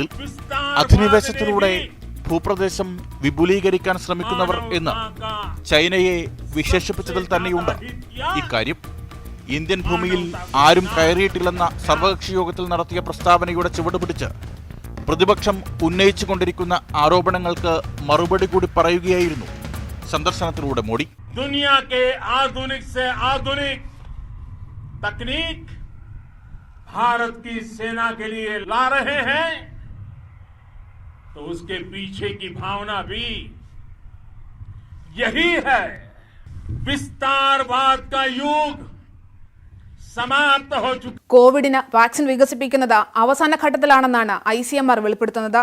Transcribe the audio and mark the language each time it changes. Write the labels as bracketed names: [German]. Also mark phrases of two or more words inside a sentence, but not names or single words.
[Malayalam] അധിനിവേശത്തിലൂടെ ഭൂപ്രദേശം വിപുലീകരിക്കാൻ ശ്രമിക്കുന്നവർ എന്ന് ചൈനയെ വിശേഷിപ്പിച്ചതിൽ തന്നെയുണ്ട് ഇക്കാര്യം. ഇന്ത്യൻ ഭൂമിയിൽ ആരും കയറിയിട്ടില്ലെന്ന സർവകക്ഷി യോഗത്തിൽ നടത്തിയ പ്രസ്താവനയുടെ ചുവടുപിടിച്ച് പ്രതിപക്ഷം ഉന്നയിച്ചുകൊണ്ടിരിക്കുന്ന ആരോപണങ്ങൾക്ക് മറുപടി കൂടി പറയുകയായിരുന്നു സന്ദർശനത്തിലൂടെ മോഡി. [Hindi] दुनिया के आधुनिक से आधुनिक तकनीक भारत की सेना के लिए ला रहे हैं, तो उसके पीछे की भावना भी यही है. विस्तारवाद का युग समाप्त हो चुका. [Malayalam] കോവിഡിന് വാക്സിൻ വികസിപ്പിക്കുന്നത് അവസാന ഘട്ടത്തിലാണെന്നാണ് ICMR വെളിപ്പെടുത്തുന്നത്.